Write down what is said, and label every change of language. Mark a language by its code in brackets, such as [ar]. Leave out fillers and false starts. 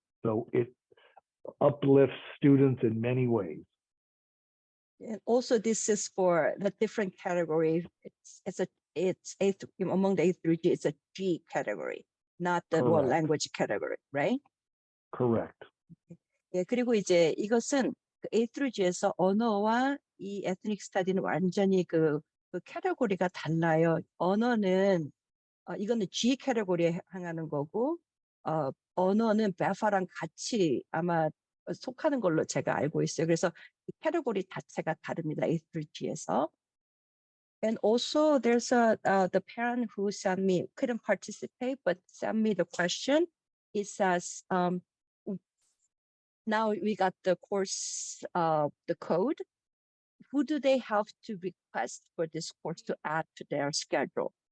[en] So it uplifts students in many ways. And also this is for the different category. It's among the A through G, it's a G category, not the world Correct. language category, right? Correct. [ko] 예, 그리고 이제 이것은 A through G에서 언어와 이 ethnic study는 완전히 그 캐테고리가 달라요. 언어는 이거는 G 캐테고리에 해당하는 거고, 언어는 베파랑 같이 아마 속하는 걸로 제가 알고 있어요. 그래서 이 캐테고리 자체가 다릅니다. A through G에서. [en] And also there's the parent who sent me, couldn't participate, but sent me the question. It says, now we got the course, the code. Who do they have to request for this course to add to their schedule?